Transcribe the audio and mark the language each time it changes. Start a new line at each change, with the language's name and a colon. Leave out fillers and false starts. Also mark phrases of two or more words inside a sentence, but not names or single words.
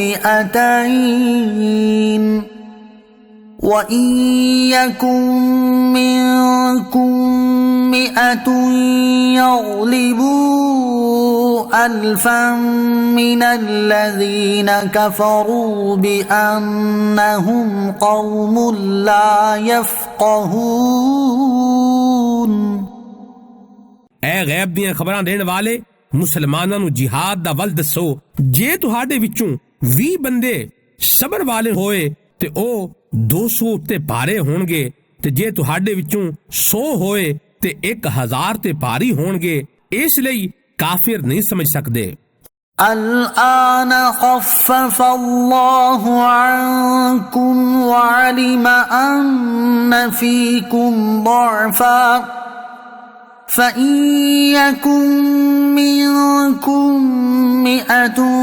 Arabic: 200 وَإِن يَكُن مِّنكُم 100 يَغْلِبُوا 1000 مِّنَ الَّذِينَ كَفَرُوا بِأَنَّهُمْ قَوْمٌ لَّا يَفْقَهُونَ
Punjabi: ਐ ਗੈਬ ਦੀਆਂ ਖਬਰਾਂ ਦੇਣ ਵਾਲੇ ਮੁਸਲਮਾਨਾਂ ਨੂੰ ਜਿਹਾਦ ਦਾ ਵੱਲ ਦੱਸੋ। ਜੇ ਤੁਹਾਡੇ ਵਿੱਚੋਂ 20 ਬੰਦੇ ਸਬਰ ਵਾਲੇ ਹੋਏ ਤੇ ਉਹ 200 ਉੱਤੇ ਭਾਰੇ ਹੋਣਗੇ ਤੇ ਜੇ ਤੁਹਾਡੇ ਵਿੱਚੋਂ 100 ਹੋਏ ਤੇ 1000 ਤੇ ਭਾਰੀ ਹੋਣਗੇ। ਇਸ ਲਈ ਕਾਫਿਰ ਨਹੀਂ ਸਮਝ ਸਕਦੇ।
Arabic: الآن خفف الله عنكم وعلم أن فيكم ضعفا فإن يكن منكم 100